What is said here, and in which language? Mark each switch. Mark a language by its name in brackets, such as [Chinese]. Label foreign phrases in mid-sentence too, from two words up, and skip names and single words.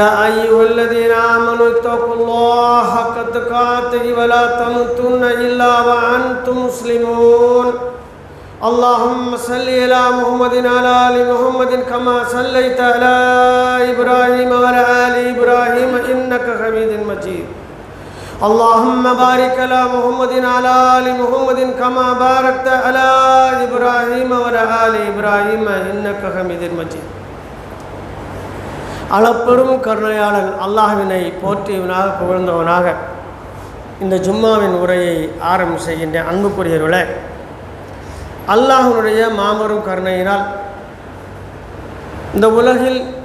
[Arabic] أيها الذين آمنوا اتقوا الله حق تقاته ولا تموتن إلا وأنتم مسلمون اللهم صل على محمد على آل محمد كما صليت على إبراهيم وعلى آل إبراهيم إنك حميد مجيد اللهم بارك على محمد على آل محمد كما باركت على إبراهيم وعلى آل إبراهيم إنك حميد مجيد [Tamil] அளப்பெரும் கருணையாளன் அல்லாஹ்வினை போற்றியவனாக புகழ்ந்தவனாக இந்த ஜும்மாவின் உரையை ஆரம்பம் செய்கின்ற அன்புக்குரியவர்களே, அல்லாஹ்வுடைய மாபெரும் கருணையினால் இந்த உலகில்